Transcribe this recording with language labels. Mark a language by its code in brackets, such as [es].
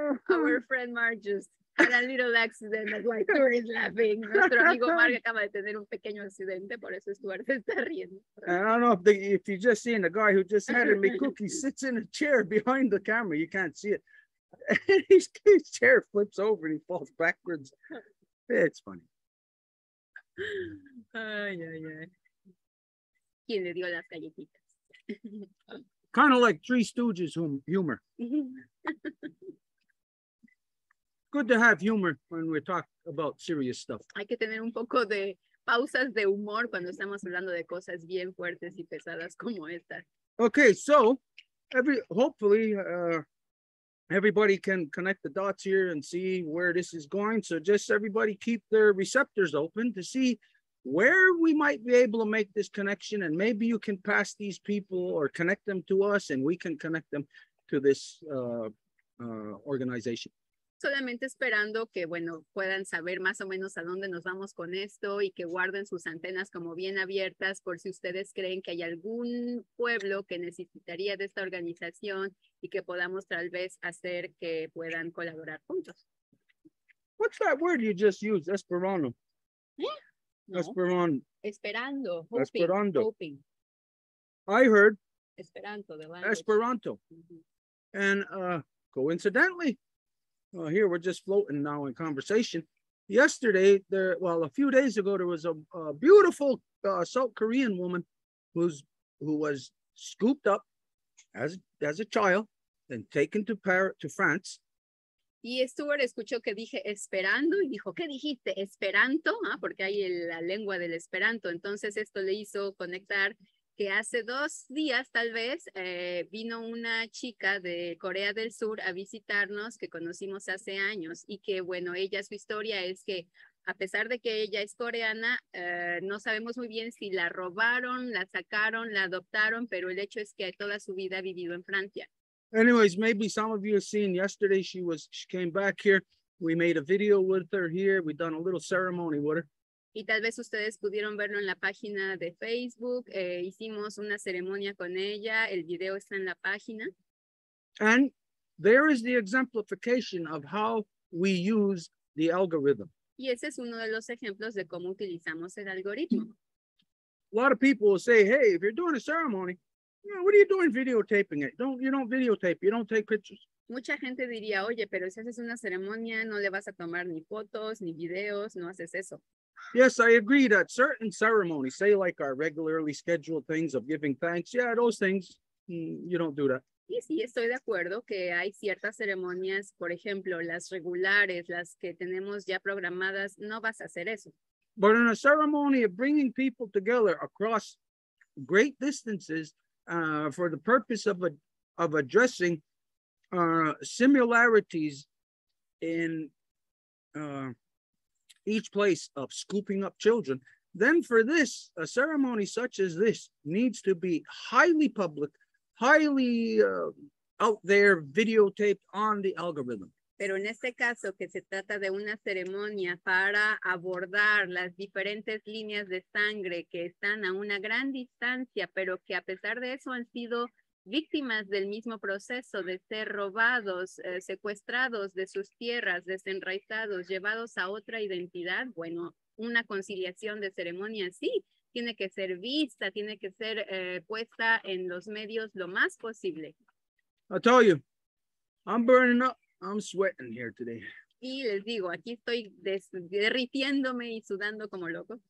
[en] Our friend Mark just had a little accident, that's why Stuart is laughing. [es] Nuestro amigo Mark acaba de tener un pequeño accidente, por eso Stuart se está riendo. [en] And I don't know if you just seen the guy who just handed me cookies sits in a chair behind the camera. You can't see it. And his chair flips over and he falls backwards. It's funny. Ay, ay, ay. [es] ¿Quién le dio las galletitas? [en] Kind of like Three Stooges humor. Good to have humor when we talk about serious stuff. [es] Hay que tener un poco de pausas de humor cuando estamos hablando de cosas bien fuertes y pesadas como esta. [en] Okay, so hopefully everybody can connect the dots here and see where this is going. So just everybody keep their receptors open to see where we might be able to make this connection, and maybe you can pass these people or connect them to us and we can connect them to this organization. [es] Solamente esperando que, bueno, puedan saber más o menos a dónde nos vamos con esto y que guarden sus antenas como bien abiertas por si ustedes creen que hay algún pueblo que necesitaría de esta organización y que podamos tal vez hacer que puedan colaborar juntos. [en] What's that word you just used? [es] Esperando. No. Esperando. Esperando. Esperando. [en] Hoping. I heard Esperanto, the language. Esperanto. And coincidentally, here we're just floating now in conversation. Yesterday, a few days ago, there was a beautiful South Korean woman who was scooped up as a child and taken to France. [es] Y Stuart escuchó que dije esperando y dijo, ¿qué dijiste? Esperanto, porque hay la lengua del Esperanto. Entonces esto le hizo conectar que hace 2 días tal vez vino una chica de Corea del Sur a visitarnos que conocimos hace años y que bueno, su historia es que a pesar de que ella es coreana, no sabemos muy bien si la robaron, la sacaron, la adoptaron, pero el hecho es que toda su vida ha vivido en Francia. [en] Anyways, maybe some of you have seen yesterday she came back here. We made a video with her here. We done a little ceremony with her. [es] Y tal vez ustedes pudieron verlo en la página de Facebook. Hicimos una ceremonia con ella. El video está en la página. [en] And there is the exemplification of how we use the algorithm. [es] Y ese es uno de los ejemplos de cómo utilizamos el algoritmo. [en] A lot of people will say, hey, if you're doing a ceremony, what are you doing videotaping it? You don't videotape, you don't take pictures. [es] Mucha gente diría, oye, pero si haces una ceremonia, no le vas a tomar ni fotos, ni videos, no haces eso. [en] Yes, I agree that certain ceremonies, say like our regularly scheduled things of giving thanks, those things, you don't do that. [es] Y sí, estoy de acuerdo que hay ciertas ceremonias, por ejemplo, las regulares, las que tenemos ya programadas, no vas a hacer eso. [en] But in a ceremony of bringing people together across great distances for the purpose of addressing similarities in each place of scooping up children, then for this, a ceremony such as this needs to be highly public, highly out there, videotaped on the algorithm. [es] Pero en este caso, que se trata de una ceremonia para abordar las diferentes líneas de sangre que están a una gran distancia, pero que a pesar de eso han sido víctimas del mismo proceso de ser robados, secuestrados de sus tierras, desenraizados, llevados a otra identidad, bueno, una conciliación de ceremonia sí, tiene que ser vista, tiene que ser puesta en los medios lo más posible. [en] I'll tell you, I'm burning up. I'm sweating here today. [es] Y les digo, aquí estoy derritiéndome y sudando como loco.